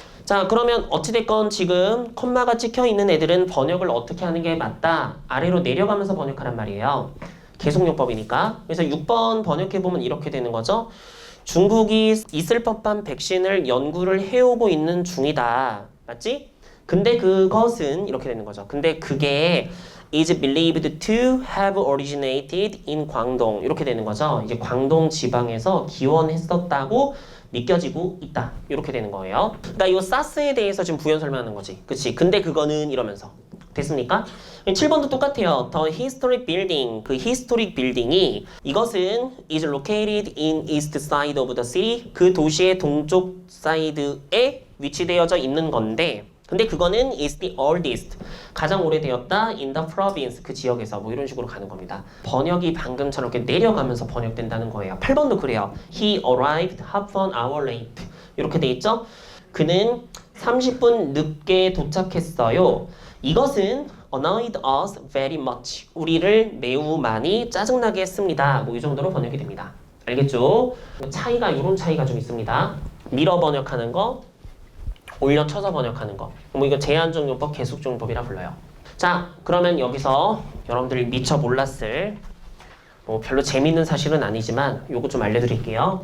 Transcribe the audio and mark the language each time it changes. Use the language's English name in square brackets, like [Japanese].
[Korean] 자, 그러면 어찌됐건 지금 컴마가 찍혀 있는 애들은 번역을 어떻게 하는 게 맞다? 아래로 내려가면서 번역하란 말이에요. 계속용법이니까. 그래서 6번 번역해보면 이렇게 되는 거죠. 중국이 있을 법한 백신을 연구를 해오고 있는 중이다. 맞지? 근데 그것은 이렇게 되는 거죠. 근데 그게 [English] is believed to have originated in 광동. [Korean] 이렇게 되는 거죠. 이제 광동 지방에서 기원했었다고 믿겨지고 있다. 이렇게 되는 거예요. 그러니까 이 사스에 대해서 지금 부연 설명하는 거지. 그치? 근데 그거는 이러면서. 됐습니까? 7번도 똑같아요. The historic building. [English] 그 historic building이 [Korean] 이것은 [English] is located in east side of the city. [Korean] 그 도시의 동쪽 사이드에 위치되어져 있는 건데 근데 그거는 [English] is the oldest. [Korean] 가장 오래되었다 [English] in the province. [Korean] 그 지역에서 뭐 이런 식으로 가는 겁니다. 번역이 방금처럼 이렇게 내려가면서 번역된다는 거예요. 8번도 그래요. [English] He arrived half an hour late. [Korean] 이렇게 돼 있죠? 그는 30분 늦게 도착했어요. 이것은 [English] annoyed us very much. [Korean] 우리를 매우 많이 짜증나게 했습니다. 뭐 이 정도로 번역이 됩니다. 알겠죠? 차이가 이런 차이가 좀 있습니다. 밀어 번역하는 거, 올려쳐서 번역하는 거. 뭐 이거 제한적용법, 계속적용법이라 불러요. 자, 그러면 여기서 여러분들이 미처 몰랐을 뭐 별로 재밌는 사실은 아니지만 요거 좀 알려드릴게요.